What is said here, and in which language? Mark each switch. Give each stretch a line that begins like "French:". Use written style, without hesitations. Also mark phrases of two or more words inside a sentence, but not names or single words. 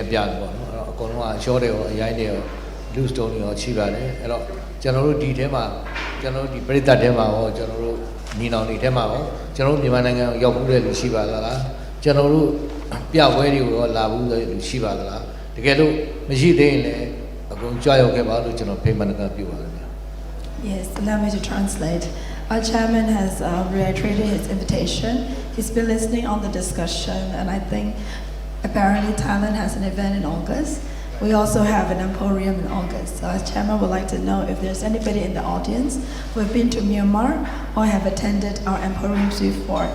Burmese: ပြတယ်ပေါ့နော်အဲ့တော့အကုန်လုံးကရှော့တယ်ရောအရိုင်းတယ်ရောလူစတုံးတွေရောရှိပါတယ်အဲ့တော့ကျွန်တော်တို့ဒီထဲမှာကျွန်တော်တို့ဒီပြည်သက်ထဲမှာရောကျွန်တော်တို့ညီနောင်တွေထဲမှာရောကျွန်တော်တို့မြန်မာနိုင်ငံရောက်မှုတဲ့လူရှိပါလားကျွန်တော်တို့ပြပွဲတွေကိုရောလာဘူးတဲ့လူရှိပါလားတကယ်လို့မရှိသေးရင်လည်းအကုန်ကြွရောက်ခဲ့ပါလို့ကျွန်တော်ဖိတ်မှန်ကပြုပါတယ်ဗျာ
English: Yes, allow me to translate. Our chairman has reiterated his invitation. He's been listening on the discussion, and I think apparently Thailand has an event in August. We also have an emporium in August. So our chairman would like to know if there's anybody in the audience who have been to Myanmar or have attended our emporiums before.